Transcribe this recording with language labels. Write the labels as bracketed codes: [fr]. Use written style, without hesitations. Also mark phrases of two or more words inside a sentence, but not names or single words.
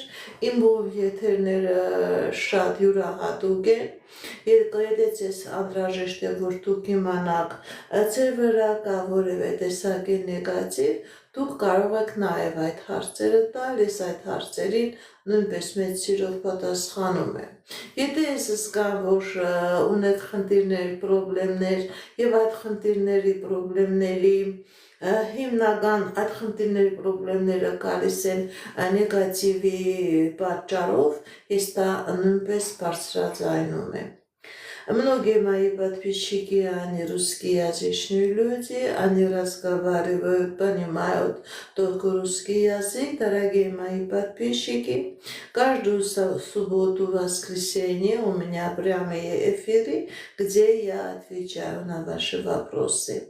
[hy] իմ եթերները շատ յուրահատուկ են, եթե ձեզ անհրաժեշտ է, որ դուք իմանաք ձեր վրա կա որևէ տեսակի նեգատիվ, դուք կարող եք նաև այդ հարցերը տալ, ես այդ հարցերին նույնպես մեծ սիրով պատասխանում եմ։ Եթե ես զգամ, որ ունեք խնդիրներ, պրոբլեմներ և այդ խնդիրների պրոբլեմների հիմնական այդ խնդիրների պրոբլեմները գալիս են նեգատիվի պատճառով, ես դա նույնպես բարձրաձայնում եմ։ [ru] Многие мои подписчики, они русскоязычные люди, они разговаривают, понимают только русский язык. Дорогие мои подписчики, каждую субботу, воскресенье у меня прямые эфиры, где я отвечаю на ваши вопросы.